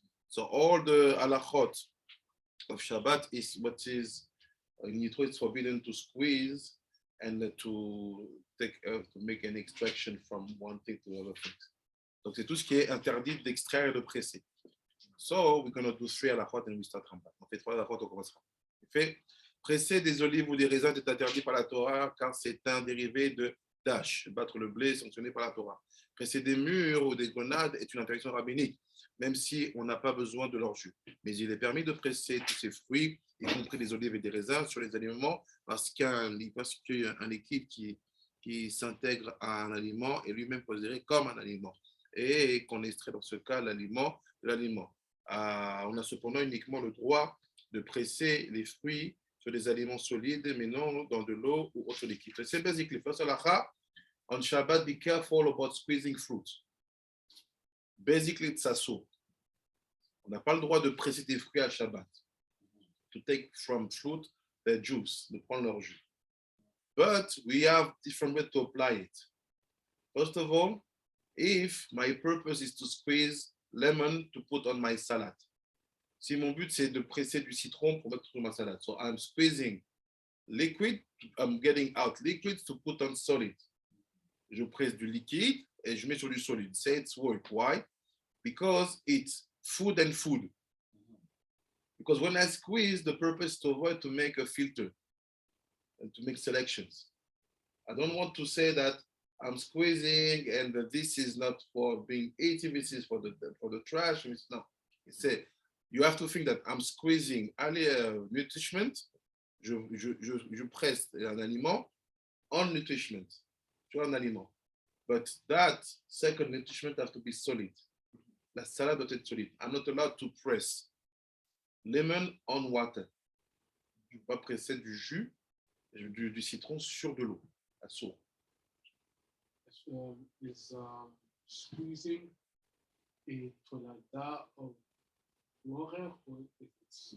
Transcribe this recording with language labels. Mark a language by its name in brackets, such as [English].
[English] So all the halakhot of Shabbat is what is in Yitro, it's forbidden to squeeze and to make an extraction from one thing to another thing. [French] Donc c'est tout ce qui est interdit d'extraire et de presser. [English] So we're going to do 3 halakhot and we start Rambam. [French] On fait 3 halakhot, on commencera. Il fait presser des olives ou des raisins est interdit par la Torah car c'est un dérivé de dash. Battre le blé sanctionné par la Torah. Presser des mûres ou des grenades est une interdiction rabbinique, même si on n'a pas besoin de leur jus. Mais il est permis de presser tous ces fruits, y compris des olives et des raisins, sur les aliments, parce qu'un liquide qui s'intègre à un aliment est lui-même considéré comme un aliment, et qu'on extrait dans ce cas l'aliment de l'aliment. On a cependant uniquement le droit de presser les fruits sur des aliments solides, mais non dans de l'eau ou autre liquide. [English] C'est basically first halakha. On Shabbat, be careful about squeezing fruit. Basically, it's asur. [French] On n'a pas le droit de presser des fruits à Shabbat. [English] To take from fruit their juice, [French] de prendre leur jus. [English] But we have different ways to apply it. First of all, if my purpose is to squeeze lemon to put on my salad. [French] Si mon but c'est de presser du citron pour mettre sur ma salade. [English] So I'm squeezing liquid, I'm getting out liquid to put on solid. [French] Je presse du liquide et je mets sur du solide. [English] Say it's work. Why? Because it's food and food. Because when I squeeze, the purpose is to avoid to make a filter and to make selections. I don't want to say that I'm squeezing and that this is not for being eaten, this is for the trash. No, it's a, you have to think that I'm squeezing nutriment. [French] Je presse un aliment on nutriment. Tu as un aliment. [English] But that second nutriment has to be solid. [French] La salade doit être solide. [English] I'm not allowed to press lemon on water. [French] Je ne peux pas presser du jus, du citron sur de l'eau. [Hebrew] À sourd. [English] Is squeezing a tolada of water or if it's